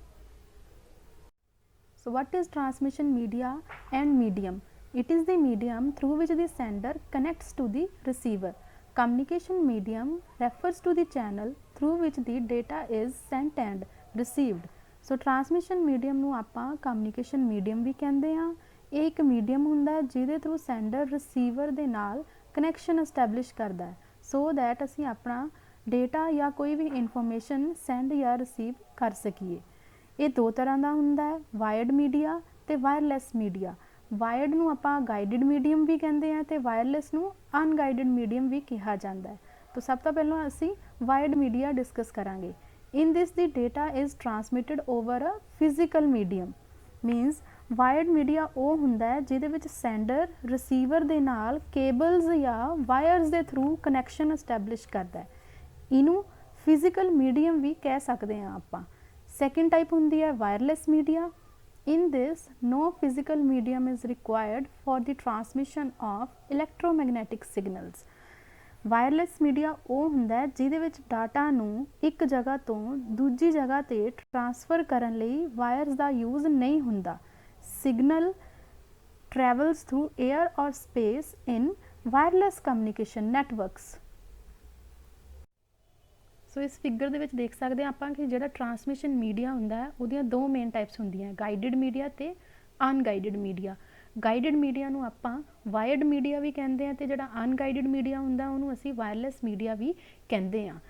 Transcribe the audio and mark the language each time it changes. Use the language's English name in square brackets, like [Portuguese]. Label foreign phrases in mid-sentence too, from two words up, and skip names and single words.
[English] So what is transmission media and medium? It is the medium through which the sender connects to the receiver. Communication medium refers to the channel through which the data is sent and received. [Punjabi] So [English] transmission medium [Punjabi] ਨੂੰ ਆਪਾਂ [English] communication medium [Punjabi] ਵੀ ਕਹਿੰਦੇ ਹਾਂ। ਇਹ ਇੱਕ medium ਹੁੰਦਾ ਹੈ ਜਿਹਦੇ ਥਰੂ [English] sender receiver [Punjabi] ਦੇ ਨਾਲ [English] connection establish [Punjabi] ਕਰਦਾ ਹੈ [English] so that [Punjabi] ਅਸੀਂ ਆਪਣਾ data ਜਾਂ ਕੋਈ ਵੀ information send ਜਾਂ receive ਕਰ ਸਕੀਏ। ਇਹ ਦੋ ਤਰ੍ਹਾਂ ਦਾ ਹੁੰਦਾ ਹੈ, [English] wired media [Punjabi] ਤੇ [English] wireless media. [Punjabi] ਵਾਇਰਡ ਨੂੰ ਆਪਾਂ [English] guided medium [Punjabi] ਵੀ ਕਹਿੰਦੇ ਹਾਂ ਤੇ ਵਾਇਰਲੈਸ ਨੂੰ [English] unguided medium [Punjabi] ਵੀ ਕਿਹਾ ਜਾਂਦਾ ਹੈ। ਤਾਂ ਸਭ ਤੋਂ ਪਹਿਲਾਂ ਅਸੀਂ [English] wired media discuss [Punjabi] ਕਰਾਂਗੇ। [English] in this the data is transmitted over a physical medium. [Punjabi] ਮੀਨਸ ਵਾਇਰਡ ਮੀਡੀਆ ਉਹ ਹੁੰਦਾ ਹੈ ਜਿਹਦੇ ਵਿੱਚ [English] sender receiver [Punjabi] ਦੇ ਨਾਲ ਕੇਬਲਸ ਜਾਂ ਵਾਇਰਸ ਦੇ ਥਰੂ [English] connection establish [Punjabi] ਕਰਦਾ ਹੈ। ਇਹਨੂੰ [English] physical medium [Punjabi] ਵੀ ਕਹਿ ਸਕਦੇ ਹਾਂ ਆਪਾਂ। [English] Second type [Punjabi] ਹੁੰਦੀ ਹੈ [English] wireless media. In this, no physical medium is required for the transmission of electromagnetic signals. Wireless media [Punjabi] ਉਹ ਹੁੰਦਾ ਹੈ ਜਿਹਦੇ ਵਿੱਚ ਡਾਟਾ ਨੂੰ ਇੱਕ ਜਗ੍ਹਾ ਤੋਂ ਦੂਜੀ ਜਗ੍ਹਾ ਤੇ ਟ੍ਰਾਂਸਫਰ ਕਰਨ ਲਈ ਵਾਇਰਸ ਦਾ ਯੂਜ਼ ਨਹੀਂ ਹੁੰਦਾ। [English] Signal travels through air or space in wireless communication networks. [Punjabi] ਸੋ ਇਸ ਫਿਗਰ ਦੇ ਵਿੱਚ ਦੇਖ ਸਕਦੇ ਹਾਂ ਆਪਾਂ ਕਿ ਜਿਹੜਾ [English] transmission media [Punjabi] ਹੁੰਦਾ ਹੈ ਉਹਦੀਆਂ ਦੋ [English] main types [Punjabi] ਹੁੰਦੀਆਂ, [English] guided media [Punjabi] ਤੇ [English] unguided media. guided media [Punjabi] ਨੂੰ ਆਪਾਂ [English] wired media [Punjabi] ਵੀ ਕਹਿੰਦੇ ਹਾਂ ਤੇ ਜਿਹੜਾ [English] unguided media [Punjabi] ਹੁੰਦਾ ਉਹਨੂੰ ਅਸੀਂ [English] wireless media [Punjabi] ਵੀ ਕਹਿੰਦੇ ਹਾਂ।